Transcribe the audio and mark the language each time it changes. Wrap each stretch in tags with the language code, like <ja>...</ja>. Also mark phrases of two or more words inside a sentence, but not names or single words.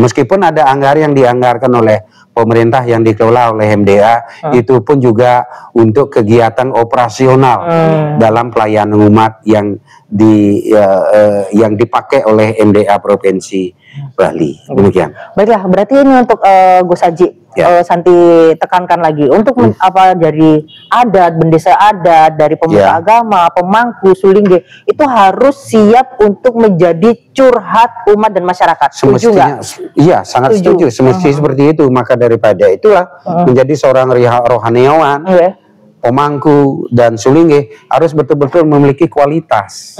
<id>Meskipun ada anggaran yang dianggarkan oleh pemerintah yang dikelola oleh MDA, itu pun juga untuk kegiatan operasional dalam pelayanan umat yang dipakai oleh MDA Provinsi Bali. Demikian. Baiklah, berarti ini untuk Gus Haji, Santi tekankan lagi untuk dari adat, bendesa adat, dari pemuka agama, pemangku, sulingge, itu harus siap untuk menjadi curhat umat dan masyarakat. Setuju nggak? Iya, sangat setuju. Semestinya seperti itu. Maka daripada itulah menjadi seorang rohaniawan, pemangku dan sulingge harus betul-betul memiliki kualitas.</id>